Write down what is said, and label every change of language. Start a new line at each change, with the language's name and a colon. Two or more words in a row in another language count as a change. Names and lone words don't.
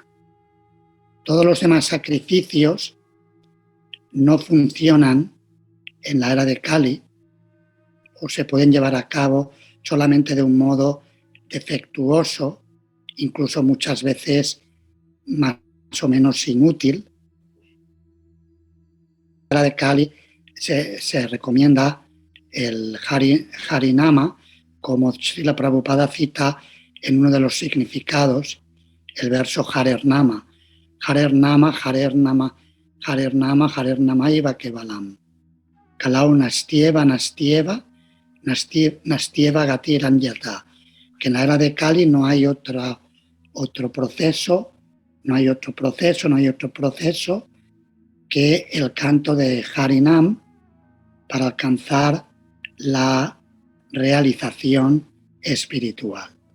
Spanish: Todos los demás sacrificios no funcionan en la era de Kali o se pueden llevar a cabo solamente de un modo defectuoso, incluso muchas veces más o menos inútil. En la era de Kali se recomienda el Harinama, como Srila Prabhupada cita en uno de los significados, el verso
Sanskrit: हरेर् नाम हरेर् नाम हरेर् नाम हरेर् नाम हरेर् नाम एव केवलम्. कलौ नास्त्येव, नास्त्येव, नास्त्येव गतिर् अन्यथा.
Spanish: Que en la era de Kali no hay otro proceso, no hay otro proceso que el canto de Harinam para alcanzar la realización espiritual.